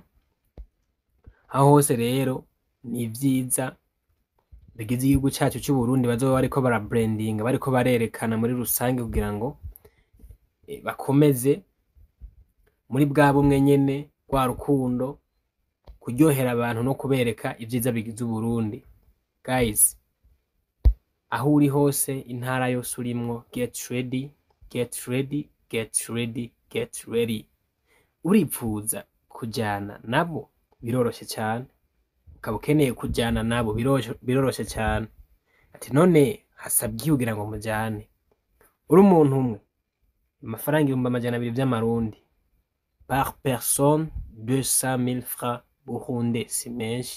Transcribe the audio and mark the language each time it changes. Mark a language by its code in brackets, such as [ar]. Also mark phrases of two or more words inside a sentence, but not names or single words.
[rn] Aho hose rero ni vyiza bigize igihugu cyacu cy'u Burundi, bazoba bariko bara branding, bariko barerekana muri rusange kugira ngo bakomeze muri bwa bumwe nyene kwa rukundo, kuryohera abantu no kubereka ivyiza bigize u Burundi. Guys, aho uri hose, intara yose urimwo, [en] get ready, get ready, get ready, get ready. [rn] Uripfuza kujana nabo biroroshe cyane, ukaba ukeneye kujana nabo biroroshe cyane. Ati none hasabye kugira ngo mujane. Uri umuntu umwe, amafaranga 200,000 by'amarundi [fr] par personne, [rn] 200,000 francs Burundi, si menshi.